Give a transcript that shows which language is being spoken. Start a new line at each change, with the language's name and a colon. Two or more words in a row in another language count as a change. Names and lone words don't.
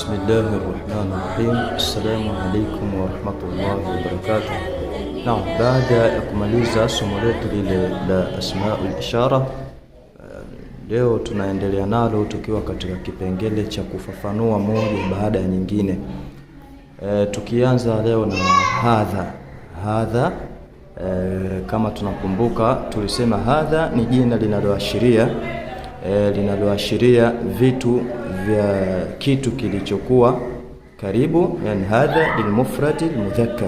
Arabic: الله الرحمن الرحيم. السلام عليكم ورحمة الله وبركاته. نعم،
Swahili: baada ya kumaliza somo letu lile la
Arabic: أسماء الإشارة,
Swahili: leo tunaendelea nalo tukiwa katika kipengele cha kufafanua moja baada ya nyingine. Tukianza leo na hadha. Kama tunakumbuka tulisema hadha ni jina linaloashiria vitu vya kitu kilichokuwa karibu, yani
Arabic: هذا للمفرد المذكر.